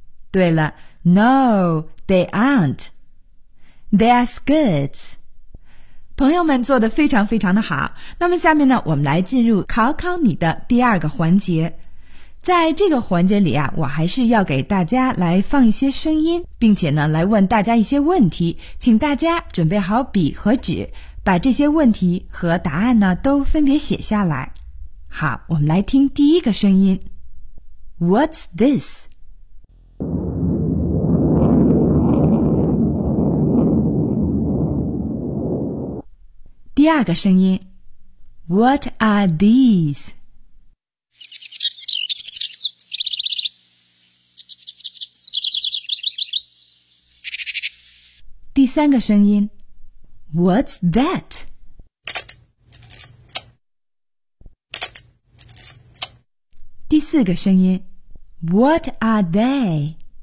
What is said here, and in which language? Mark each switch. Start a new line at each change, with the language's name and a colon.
Chinese: 对了，
English: No, they aren't. They are skirts.
Chinese: 朋友们做得非常非常的好。那么下面呢，我们来进入考考你的第二个环节。在这个环节里啊，我还是要给大家来放一些声音，并且呢来问大家一些问题，请大家准备好笔和纸，把这些问题和答案呢都分别写下来。好，我们来听第一个声音。
English: What's this?
Chinese: 第二个声音
English: What are these?
Chinese: 第三个声音
English: What's that?
Chinese: 第四个声音
English: What are they?